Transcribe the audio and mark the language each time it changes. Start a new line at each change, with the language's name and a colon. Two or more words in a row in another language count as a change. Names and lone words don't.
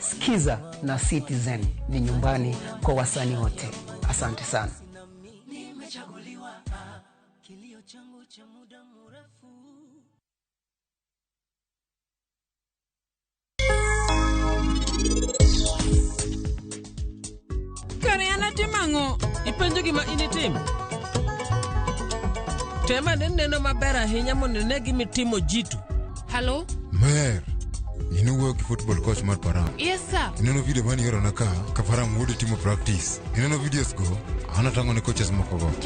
Swahili: Skiza na Citizen ni nyumbani kwa wasanii wote. Asante sana.
Luo (Kenya and Tanzania): Kariana timango, ipenjo gima initimo. Tema neno maber ahinya mondo ne gimitimo jitu.
English: Hello?
Luo (Kenya and Tanzania): Mer, inuwo ki
English: football coach
Luo (Kenya and Tanzania): mar Param.
English: Yes sir.
Luo (Kenya and Tanzania): Ineno video mani yoro na ka Param wude timo practice. Ineno videos go, ana tango ne coaches moko go.